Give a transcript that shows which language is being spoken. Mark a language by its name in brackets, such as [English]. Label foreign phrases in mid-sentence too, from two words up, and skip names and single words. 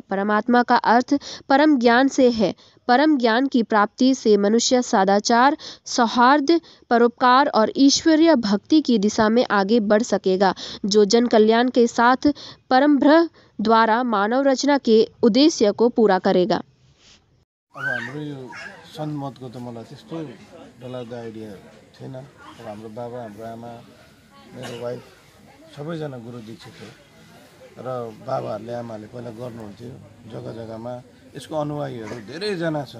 [Hindi] परमात्मा का अर्थ परम ज्ञान से है। परम ज्ञान की प्राप्ति से मनुष्य सदाचार, सौहार्द, परोपकार और ईश्वरीय भक्ति की दिशा में आगे बढ़ सकेगा, जो जन कल्याण के साथ परम ब्रह्म द्वारा मानव रचना के उद्देश्य को पूरा करेगा। [Nepali] अब हाम्रो यो सन्मतको त मलाई त्यस्तो डरलाग्दो आइडिया थिएन। अब हाम्रो बाबा, हाम्रो आमा, मेरो वाइफ सबैजना गुरु दीक्षित हो र बाबाहरूले आमाहरूले पहिला गर्नुहुन्थ्यो। जग्गा जग्गामा यसको अनुयायीहरू धेरैजना छ।